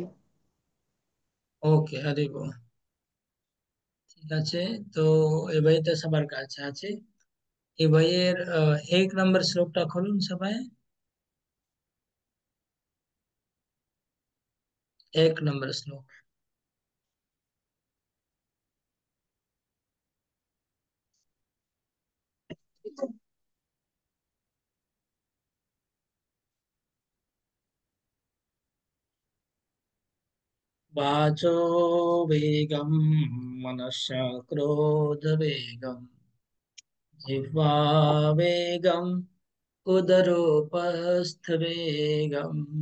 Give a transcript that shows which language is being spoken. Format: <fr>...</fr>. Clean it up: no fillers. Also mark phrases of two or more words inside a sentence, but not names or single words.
<bn>ওকে, আরে বাহ, ঠিক আছে। তো এই বইটা সবার কাছে আছে। এই বইয়ের 1 নম্বর শ্লোকটা খুলুন সবাই। 1 নম্বর শ্লোক।</bn> <sa>वाचो वेगं, मनसा क्रोध वेगं, जिह्वा वेगं, उदरोपस्थ वेगम्,</sa>